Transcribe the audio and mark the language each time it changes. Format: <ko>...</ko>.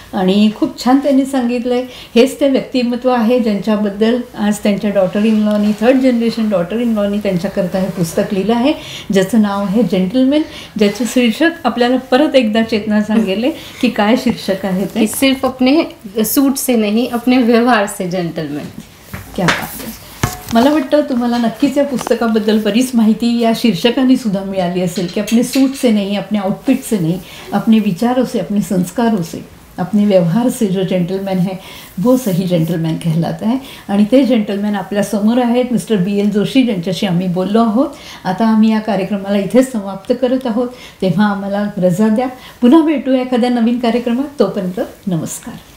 <mr>आणि खूप छान त्यांनी सांगितलं आहे. हेच ते व्यक्तिमत्व आहे ज्यांच्याबद्दल आज त्यांच्या daughter in लॉनी, third generation daughter in लॉनी त्यांच्याकरता हे पुस्तक लिहिलं आहे, ज्याचं नाव आहे जेंटलमॅन, ज्याचे शीर्षक आपल्याला परत एकदा चेतना सांगेल की काय शीर्षक आहे ते.</mr> <hi>सिर्फ अपने सूट से नहीं, अपने व्यवहार से जेंटलमॅन. क्या बात</hi> <mr>आहे. मला वाटतं तुम्हाला नक्कीच या पुस्तकाबद्दल बरीच माहिती या शीर्षकाने सुद्धा मिळाली असेल की</mr> <hi>अपने सूट से नहीं, अपने आउटफिट से नहीं, अपने विचारों से, अपने संस्कारों से, अपने व्यवहार से जो जेंटलमैन है वो सही जेंटलमॅन कहलाता</hi> <mr>है. आणि ते जेंटलमॅन आपल्यासमोर आहेत मिस्टर BL जोशी, ज्यांच्याशी आम्ही बोललो आहोत. आता आम्ही या कार्यक्रमाला इथेच समाप्त करत आहोत. तेव्हा आम्हाला रजा द्या. पुन्हा भेटूया एखाद्या नवीन कार्यक्रमात. तोपर्यंत नमस्कार.</mr>